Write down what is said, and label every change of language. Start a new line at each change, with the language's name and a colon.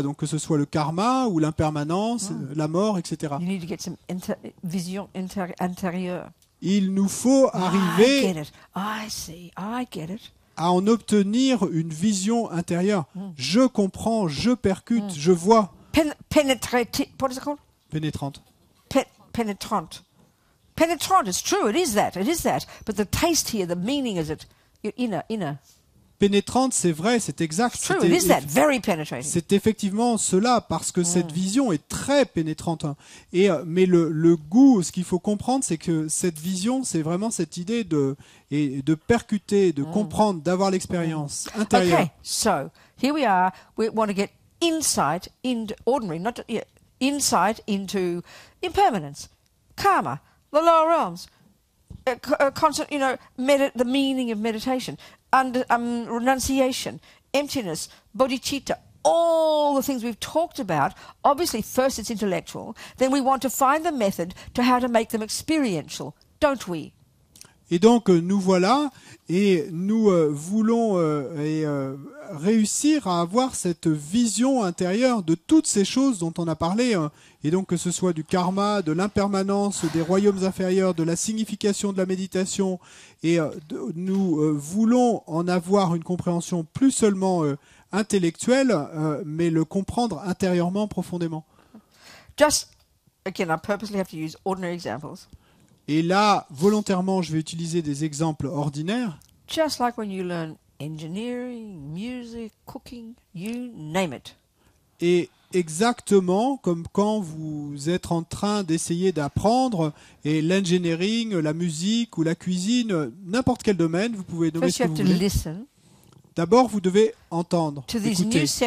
French: Donc, que ce soit le karma ou l'impermanence, la mort, etc.
English: You need to get some
French: vision intérieure. Il nous faut arriver.
English: I get it. I get it.
French: À en obtenir une vision intérieure. Je comprends, je percute, je vois.
English: What is it called?
French: Pénétrante. Pénétrante.
English: Pénétrante, it's true, it is that. But the taste here, the meaning is it, inner.
French: Pénétrante, c'est vrai, c'est exact.
English: It's true, it is that, very penetrating.
French: C'est effectivement cela, parce que cette vision est très pénétrante. Mais le goût, ce qu'il faut comprendre, c'est que cette vision, c'est vraiment cette idée de percuter, de comprendre, d'avoir l'expérience intérieure.
English: Okay, so here we are. We want to get insight into ordinary, not insight into impermanence, karma, the lower realms, the meaning of meditation. Renunciation, emptiness, bodhicitta, all the things we've talked about. Obviously, first it's intellectual, then we want to find the method to how to make them experiential, don't we?
French: Et donc nous voilà, et nous voulons réussir à avoir cette vision intérieure de toutes ces choses dont on a parlé, et donc que ce soit du karma, de l'impermanence, des royaumes inférieurs, de la signification de la méditation, et nous voulons en avoir une compréhension plus seulement intellectuelle, mais le comprendre intérieurement profondément.
English: Just, again, I purposely have to use ordinary examples.
French: Et là, volontairement, je vais utiliser des exemples ordinaires.
English: Just like when you learn engineering, music, cooking, you name it.
French: Et exactement comme quand vous êtes en train d'essayer d'apprendre et l'engineering, la musique ou la cuisine, n'importe quel domaine, vous pouvez nommer ce que vous voulez. D'abord, vous devez entendre, écouter.